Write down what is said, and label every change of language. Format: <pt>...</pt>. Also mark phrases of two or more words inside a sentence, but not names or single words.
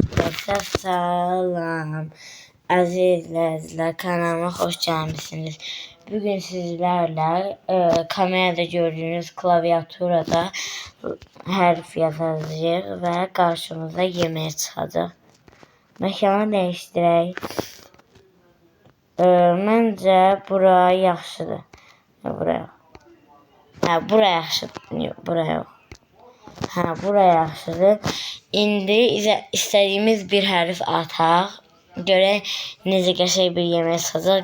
<tr>Arkadaşlar salam. Aziz izleyiciler, kanalıma hoş gelmişsiniz. Bugün sizlerle kamerada gördüğünüz klaviaturada harf yazacağız ve karşımıza yemeğe çıkacak.</tr> <az>Mekanı değiştirək. Məncə bura yaxşıdır. Buraya. Buraya yaxşıdır. Yox, buraya yox. Buraya yaxşıdır. İndi istədiyimiz bir hərf ataq. Görək necə qəşəng bir yemək çıxacaq.</az>